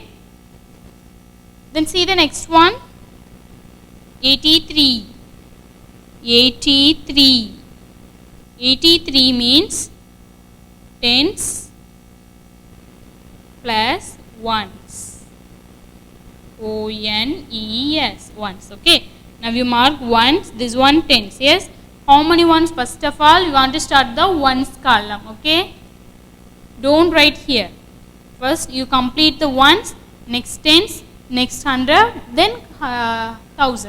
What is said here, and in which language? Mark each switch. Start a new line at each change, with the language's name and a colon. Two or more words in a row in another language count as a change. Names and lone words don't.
English: Then see the next one. 83. 83. 83 means tens plus ones. O-N-E-S. Ones. Okay. Now you mark ones. This one tens. Yes. How many ones? First of all, you want to start the ones column. Okay. Don't write here. First you complete the ones, next tens, next 100, then 1000.